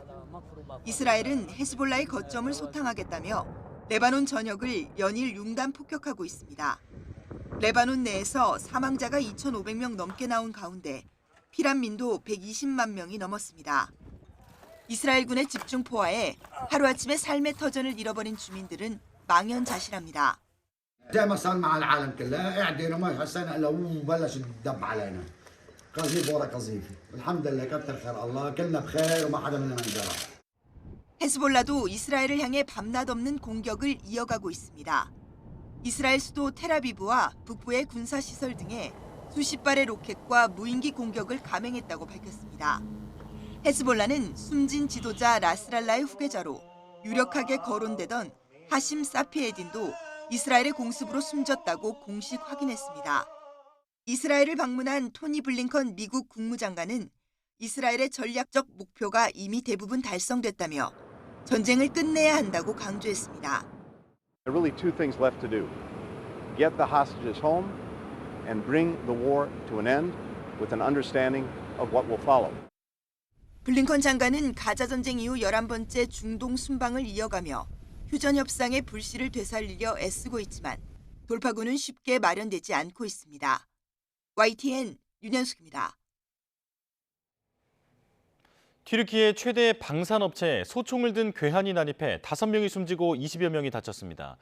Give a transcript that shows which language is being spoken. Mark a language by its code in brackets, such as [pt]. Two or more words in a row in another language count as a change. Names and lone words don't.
[ko] 이스라엘은 헤즈볼라의 거점을 소탕하겠다며 레바논 전역을 연일 융단 폭격하고 있습니다. 레바논 내에서 사망자가 2,500명 넘게 나온 가운데 피난민도 120만 명이 넘었습니다. 이스라엘군의 집중 포화에 하루아침에 삶의 터전을 잃어버린 주민들은 망연자실합니다. [ar] زي ما صار مع العالم كلها قاعدين وما حسينا الا وبلش الدب علينا قذيفه ورا قذيفه الحمد لله كتر خير الله كلنا بخير وما حدا منا انجرح. [ko] 헤즈볼라도 이스라엘을 향해 밤낮 없는 공격을 이어가고 있습니다. 이스라엘 수도 텔아비브와 북부의 군사시설 등에 수십 발의 로켓과 무인기 공격을 감행했다고 밝혔습니다. 헤즈볼라는 숨진 지도자 나스랄라의 후계자로 유력하게 거론되던 하심 사피에딘도 이스라엘의 공습으로 숨졌다고 공식 확인했습니다. 이스라엘을 방문한 토니 블링컨 미국 국무장관은 이스라엘의 전략적 목표가 이미 대부분 달성됐다며 전쟁을 끝내야 한다고 강조했습니다. [en] There are really two things left to do. Get the hostages home and bring the war to an end with an understanding of what will follow. [ko] 블링컨 장관은 가자 전쟁 이후 11번째 중동 순방을 이어가며 휴전 협상의 불씨를 되살리려 애쓰고 있지만 돌파구는 쉽게 마련되지 않고 있습니다. YTN 윤현숙입니다. 튀르키예 최대 방산업체에 소총을 든 괴한이 난입해 5명이 숨지고 20여 명이 다쳤습니다.